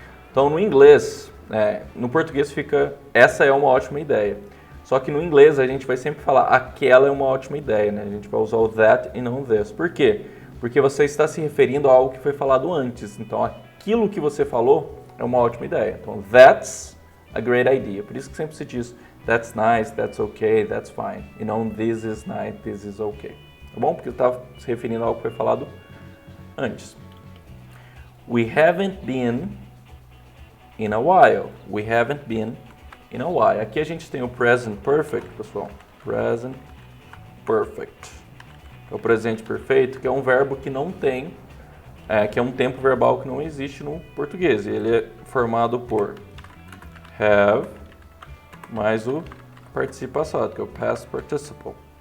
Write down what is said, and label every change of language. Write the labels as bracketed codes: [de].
[pt] Então, no inglês, no português fica, essa é uma ótima ideia. Só que no inglês a gente vai sempre falar, aquela é uma ótima ideia, né? A gente vai usar o that e não this. Por quê? Porque você está se referindo a algo que foi falado antes. Então, aquilo que você falou é uma ótima ideia. [en] Então, that's a great idea. [pt] Por isso que sempre se diz, [en] that's nice, that's okay, that's fine. [pt] E não [en] this is nice, this is okay. [pt] Tá bom? Porque está se referindo a algo que foi falado antes. [en] We haven't been in a while. We haven't been in a while. [pt] Aqui a gente tem o present perfect, pessoal. Present perfect. É o presente perfeito, que é um verbo que não tem, que é um tempo verbal que não existe no português. Ele é formado por have mais o participo passado, que é o past participle.